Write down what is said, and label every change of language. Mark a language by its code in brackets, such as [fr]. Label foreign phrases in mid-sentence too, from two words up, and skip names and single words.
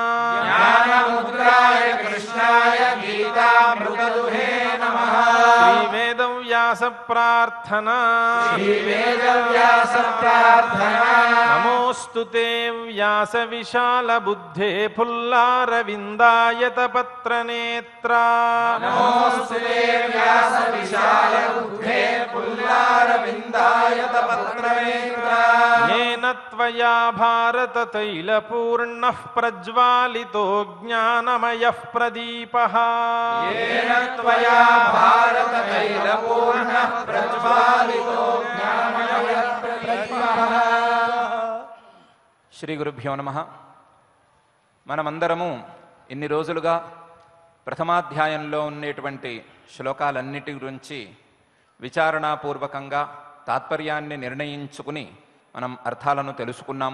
[te] శ్రీవేదవ్యాస ప్రార్థన. [sa] నమోస్తుతే వ్యాస విశాల బుద్ధే ఫుల్లారవిందాయత పత్రనేత్రా. येन त्वया भारत तैलपूर्णः प्रज्वालितो ज्ञानमयः प्रदीपः येन त्वया भारत तैलपूर्णः प्रज्वालितो ज्ञानमयः प्रदीपः। శ్రీ గురుభ్యో నమః. [te] మనమందరము ఇన్ని రోజులుగా ప్రథమాధ్యాయంలో ఉండేటువంటి శ్లోకాలన్నిటి గురించి విచారణాపూర్వకంగా తాత్పర్యాన్ని నిర్ణయించుకుని మనం అర్థాలను తెలుసుకున్నాము.